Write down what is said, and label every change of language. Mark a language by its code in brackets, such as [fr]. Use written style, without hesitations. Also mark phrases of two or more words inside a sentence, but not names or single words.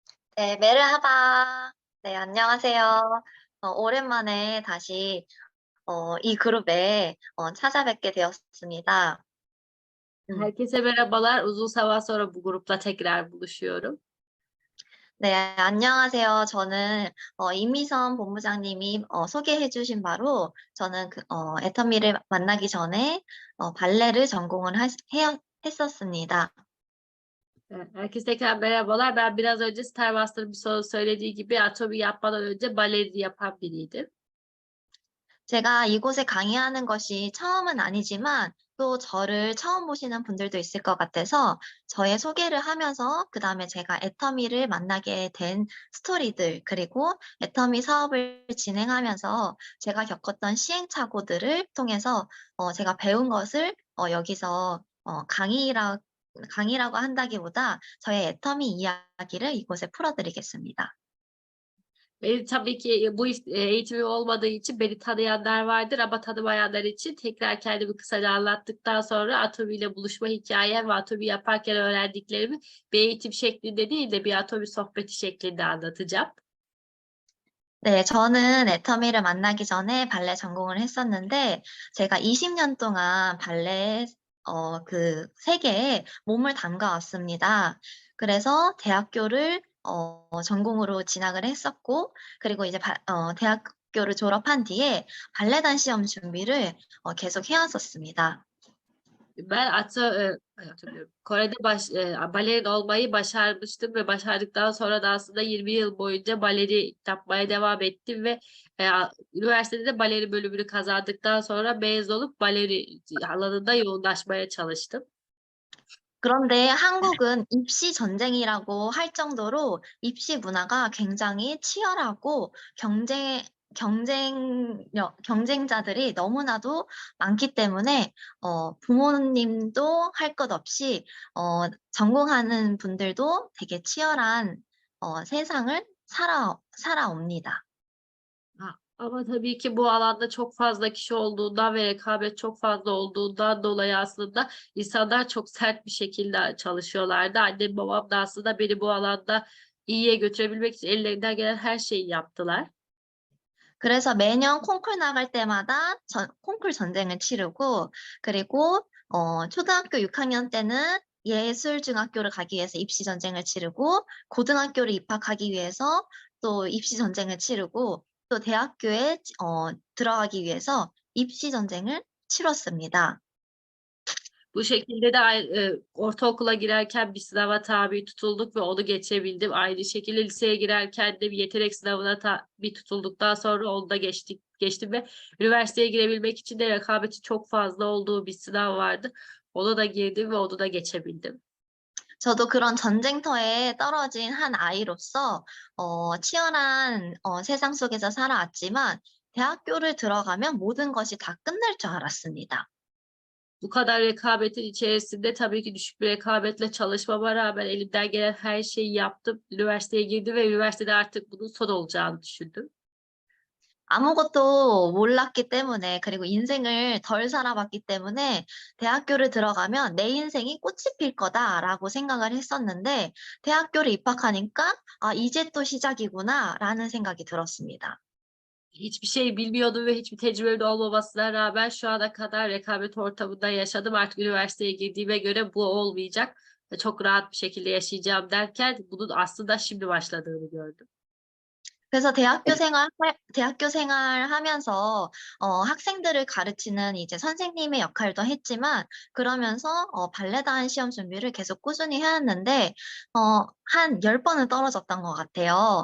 [ko] 네, 메르하바. 네, 안녕하세요. 오랜만에 다시 이 그룹에 찾아뵙게 되었습니다. 음. [tr] Herkese merhabalar. Uzun zaman sonra bu grupla tekrar buluşuyorum. [ko] 네, 안녕하세요. 저는 임미선 본부장님이 소개해 주신 바로 저는 애터미를 만나기 전에 발레를 전공을 했었습니다. [tr] Herkese tekrar merhabalar. Ben biraz önce Star Master'ın bir soru söylediği gibi atomi yapmadan önce baleri yapan biriydim. [ko] 제가 이곳에 강의하는 것이 처음은 아니지만 또 저를 처음 보시는 분들도 있을 것 같아서 저의 소개를 하면서 그다음에 제가 애터미를 만나게 된 스토리들 그리고 애터미 사업을 진행하면서 제가 겪었던 시행착오들을 통해서 제가 배운 것을 여기서 강의라고 한다기보다 저의 애터미 이야기를 이곳에 풀어드리겠습니다. [tr] Benim tabii ki bu eğitimim olmadığı için beni tanıyanlar vardır ama tanımayanlar için tekrar kendimi kısaca anlattıktan sonra atomi ile buluşma hikâyem ve atomi yaparken öğrendiklerimi bir eğitim şeklinde değil de bir atomi sohbeti şeklinde anlatacağım. [ko] 네, 저는 애터미를 만나기 전에 발레 전공을 했었는데, 제가 20년 동안 발레, 그 세계에 몸을 담가 왔습니다. 그래서 대학교를, 전공으로 진학을 했었고, 그리고 이제 대학교를 졸업한 뒤에 발레단 시험 준비를 계속 해왔었습니다. [tr] Ben hatırlıyorum. Kore'de balerin olmayı başarmıştım ve başardıktan sonra da aslında 20 yıl boyunca baleri yapmaya devam ettim ve, üniversitede de baleri bölümünü kazandıktan sonra mezun olup baleri alanında yoğunlaşmaya çalıştım. [ko] 그런데 한국은 입시 전쟁이라고 할 정도로 입시 문화가 굉장히 치열하고 경쟁자들이 너무나도 많기 때문에 부모님도 할 것 없이 전공하는 분들도 되게 치열한 세상을 살아옵니다. [tr] Ama tabii ki bu alanda çok fazla kişi olduğundan ve rekabet çok fazla olduğundan dolayı aslında insanlar çok sert bir şekilde çalışıyorlardı. Annem babam da aslında beni bu alanda iyiye götürebilmek için ellerinden gelen her şeyi yaptılar. [ko] 그래서 매년 콩쿨 나갈 때마다 콩쿨 전쟁을 치르고, 그리고 초등학교 6학년 때는 예술중학교를 가기 위해서 입시 전쟁을 치르고, 고등학교를 입학하기 위해서 또 입시 전쟁을 치르고, 또 대학교에 들어가기 위해서 입시 전쟁을 치렀습니다. [tr] Bu şekilde de ortaokula girerken bir sınava tabi tutulduk ve onu geçebildim. Aynı şekilde liseye girerken de bir yetenek sınavına tabi tutulduktan sonra onu da geçtim ve üniversiteye girebilmek için de rekabeti çok fazla olduğu bir sınav vardı. Ona da girdim ve onu da geçebildim. [ko] 저도 그런 전쟁터에 떨어진 한 아이로서 치열한 세상 속에서 살아왔지만 대학교를 들어가면 모든 것이 다 끝날 줄 알았습니다. [tr] Bu kadar rekabetin içerisinde tabii ki düşük bir rekabetle çalışmama rağmen elimden gelen her şeyi yaptım. Üniversiteye girdim ve üniversitede artık bunun son olacağını düşündüm. [ko] 아무것도 몰랐기 때문에 그리고 인생을 덜 살아봤기 때문에 '대학교를 들어가면 내 인생이 꽃이 필 거다.'라고 생각을 했었는데 대학교를 입학하니까 '아 이제 또 시작이구나.'라는 생각이 들었습니다. [tr] Hiçbir şey bilmiyordum ve hiçbir tecrübemin olmamasına rağmen şu ana kadar rekabet ortamında yaşadım. Artık üniversiteye girdiğime göre bu olmayacak ve çok rahat bir şekilde yaşayacağım derken bunun aslında şimdi başladığını gördüm. [ko] 그래서 대학교 생활하면서 학생들을 가르치는 이제 선생님의 역할도 했지만 그러면서 발레단 시험 준비를 계속 꾸준히 해 왔는데 한 10 번은 떨어졌던 것 같아요.